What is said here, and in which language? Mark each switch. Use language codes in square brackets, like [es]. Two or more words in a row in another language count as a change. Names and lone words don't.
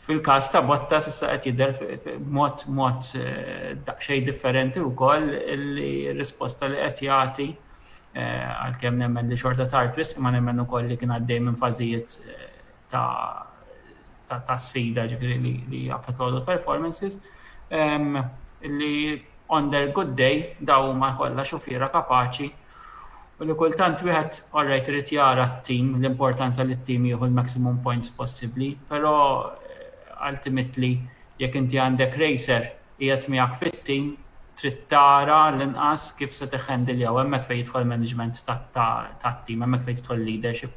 [mt] Fil-każ ta' Bottas issa qed jidher b'mod daqsxejn differenti wkoll li r-risposta li qed jagħti għalkemm nemmen li xorta tard wisq imma nemmen ukoll li kien għaddej minn fażijiet ta' sfida ġifieri li affettwaw performances li [en] on their good day [mt] daw huma kollha xufiera kapaċi u li kultant wieħed orrejt irid jara t-tim l-importanza li t-tim jieħu l- [en] maximum points [mt] possibbli, però ultimately jekk inti għandek racer qiegħed miegħek fit-tim trid tara l-inqas kif se tiħħendiljaw hemmhekk fejn jidħol management tat-tim, hemmhekk fejn jidħol leadership.